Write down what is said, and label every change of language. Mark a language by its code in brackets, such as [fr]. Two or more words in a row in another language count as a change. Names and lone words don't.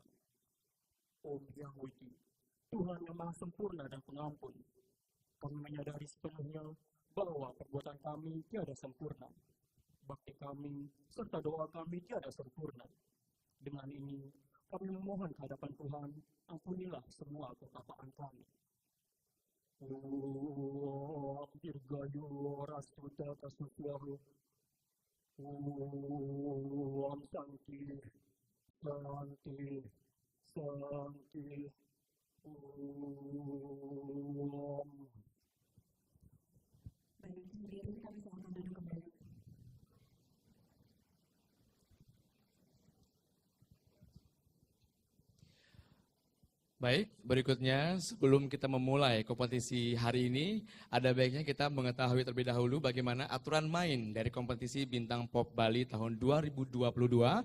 [id] Om Hyang Widi, Tuhan yang Maha Sempurna dan Pengampun, kami menyadari sepenuhnya bahwa perbuatan kami tiada sempurna, bakti kami serta doa kami tiada sempurna. Dengan ini, Kami memohon kehadapan Tuhan, ampunilah semua ketapaan kami. [sa] Om Dirgayu Rasuta Tasutyahu. Om Santi, Santi, Santi. Om. [id] Baik, sendiri kami sama duduk kembali. Baik, berikutnya sebelum kita memulai kompetisi hari ini, ada baiknya kita mengetahui terlebih dahulu bagaimana aturan main dari kompetisi Bintang Pop Bali tahun 2022.